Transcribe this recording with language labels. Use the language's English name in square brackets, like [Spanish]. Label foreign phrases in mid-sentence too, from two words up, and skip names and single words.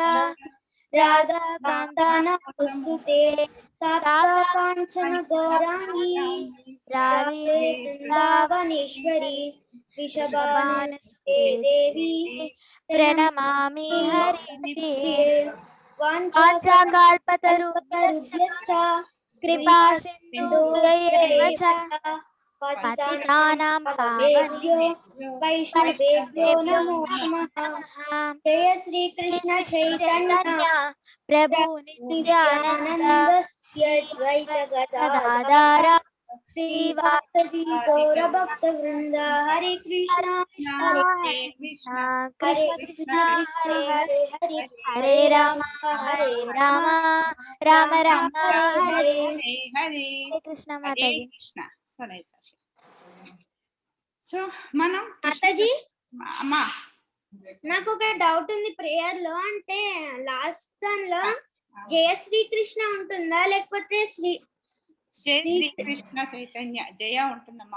[Sanskrit] రాధా కాంత నమస్తుతే తప్త కాంచన గౌరాంగి రాధే వృందావనేశ్వరి వృషభానుసుతే దేవి ప్రణమామి హరిప్రిये. వాంఛాకల్పతరుభ్యశ్చ కృపా సింధుభ్యైవ చ పతితానాం పావనేభ్యో వైష్ణవేభ్యో నమో నమః. జయ శ్రీ కృష్ణ చైతన్య ప్రభు నిత్యానంద అద్వైత గదాధర శ్రీవాసది గౌర భక్త వృంద. హరే కృష్ణ హరే కృష్ణ హరే కృష్ణ హరే హరే హరే హరే రామ హరే రామ రామ రామ హరే హరే. హరే కృష్ణ మాతాజీ. [Telugu] కృష్ణ. సో మనం మాతాజీ అమ్మా నాకు ఒక డౌట్ ఉంది ప్రేయర్ లో. అంటే లాస్ట్ దానిలో [Sanskrit] జయ శ్రీ కృష్ణ [Telugu] ఉంటుందా లేకపోతే శ్రీ జై కృష్ణ చైతన్య జయ ఉంటుందమ్మా.